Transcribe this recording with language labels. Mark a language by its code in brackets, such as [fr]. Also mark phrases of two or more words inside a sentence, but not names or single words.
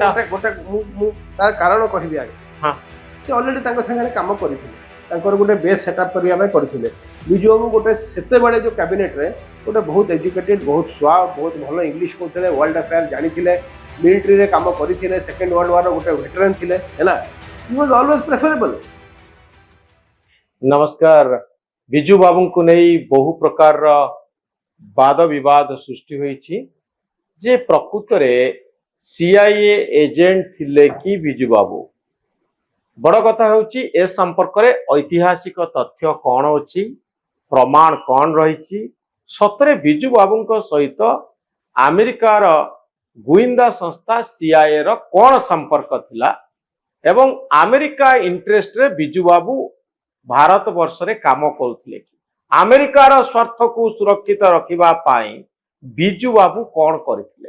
[or] ଗୋଟେ ମୁଁ ତାର କାରଣ କହିବି ଆগে। ସେ ଅଲରେଡି ତାଙ୍କ ସାଙ୍ଗରେ କାମ କରିଥିଲେ ତାଙ୍କର ଗୋଟେ [en] base setup [or] କରିବା ପାଇଁ କରିଥିଲେ। ବିଜୁ ବାବୁ ଗୋଟେ ସେତେବେଳେ ଯୋଉ କ୍ୟାବିନେଟରେ ଗୋଟେ ବହୁତ ଏଜୁକେଟେଡ୍ ବହୁତ ସ୍ୱା ବହୁତ ଭଲ ଇଂଲିଶ କହୁଥିଲେ [en] world affair [or] ଜାଣିଥିଲେ ମିଲିଟାରୀରେ କାମ କରିଥିଲେ [en] second world war [or] ଗୋଟେ ଭେଟରାନ୍ ଥିଲେ ହେଲା। [en] he was always preferable। [or] ନମସ୍କାର। ବିଜୁ ବାବୁଙ୍କୁ ନେଇ ବହୁ ପ୍ରକାରର ବାଦ ବିବାଦ ସୃଷ୍ଟି ହୋଇଛି ଯେ ପ୍ରକୃତରେ CIA ଏଜେଣ୍ଟ ଥିଲେ କି ବିଜୁ ବାବୁ। ବଡ଼ କଥା ହେଉଛି ଏ ସମ୍ପର୍କରେ ଐତିହାସିକ ତଥ୍ୟ କ'ଣ ଅଛି ପ୍ରମାଣ କ'ଣ ରହିଛି ସତରେ ବିଜୁ ବାବୁଙ୍କ ସହିତ ଆମେରିକାର ଗୁଇନ୍ଦା ସଂସ୍ଥା CIA ର କ'ଣ ସମ୍ପର୍କ ଥିଲା ଏବଂ ଆମେରିକା ଇଣ୍ଟରେଷ୍ଟରେ ବିଜୁ ବାବୁ ଭାରତ ବର୍ଷରେ କାମ କରୁଥିଲେ କି ଆମେରିକାର ସ୍ୱାର୍ଥକୁ ସୁରକ୍ଷିତ ରଖିବା ପାଇଁ ବିଜୁ ବାବୁ କ'ଣ କରିଥିଲେ।